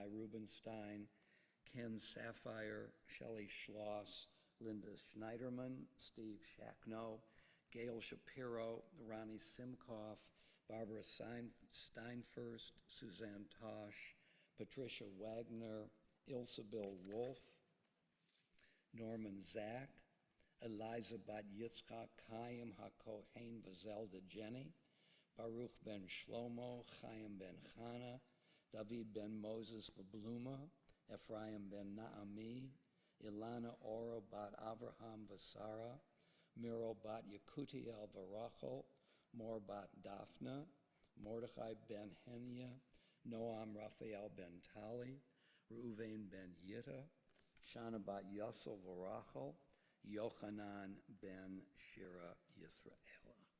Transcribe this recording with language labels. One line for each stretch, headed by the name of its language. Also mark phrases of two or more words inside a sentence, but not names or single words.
English: Rubenstein, Ken Sapphire, Shelley Schloss, Linda Schneiderman, Steve Shackno, Gail Shapiro, Ronnie Simkoff, Barbara Steinfurst, Suzanne Tosh, Patricia Wagner, Ilse-Bill Wolf, Norman Zach, Eliza Bat Yitzchak, Chaim HaKohen Vazelda Jenny, Baruch ben Shlomo, Chaim ben Chana, David ben Moses Vabluma, Ephraim ben Naami, Ilana Oro bat Avraham Vasara, Miro bat Yakutiel Varachel, Mor bat Daphna, Mordechai ben Henya, Noam Raphael ben Tali, Reuven ben Yitta, Shana bat Yosel Varachel, Yochanan ben Shira Yisraela.